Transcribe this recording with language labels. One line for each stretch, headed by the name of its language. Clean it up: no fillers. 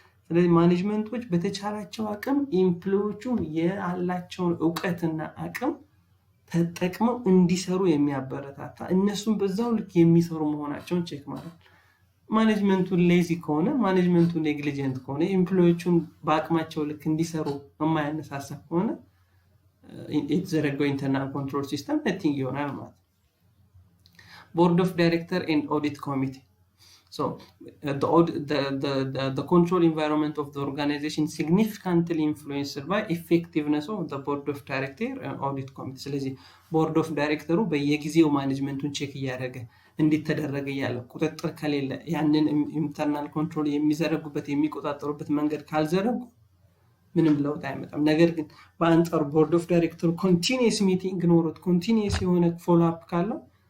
Amharic: ስለዚህ ማኔጅመንቶች በተቻላቸው አቅም ኢምፕሎይዎቹ ያላቸውን ዕውቀትና አቅም ተጠቅመው እንዲሰሩ የሚያበረታታ እነሱም በዛው ልክ የሚሰሩ መሆናቸውን ቼክ ማለት። ማኔጅመንቱ ሌዚ ከሆነ ማኔጅመንቱ ኔግሊጀንት ከሆነ ኢምፕሎይዎቹን በአቅማቸው ልክ እንዲሰሩ የማያነሳሳ ከሆነ የተዘረጋው ኢንተርናል ኮንትሮል ሲስተም ነቲንግ ይሆናል ማለት። ቦርድ ኦፍ ዳይሬክተር ኤንድ ኦዲት ኮሚቴ
English: So the control environment of the organization significantly influenced by effectiveness of the board of director and audit committee.
Amharic: ስለዚህ board of director በየጊዜው ማኔጅመንቱን ቼክ እያደረገ እንዲተደረገ ያለ ቁጥጥር ከሌለ ያንን ኢንተርናል ኮንትሮል የሚዘረጉበት የሚቆጣጠሩበት መንገድ ካልዘረጉ ምንም ለውጥ አይመጣም። ነገር ግን በአንጻሩ board of director
English: continuous meeting
Amharic: ኖሮት
English: continuous የሆነ follow up
Amharic: ካለው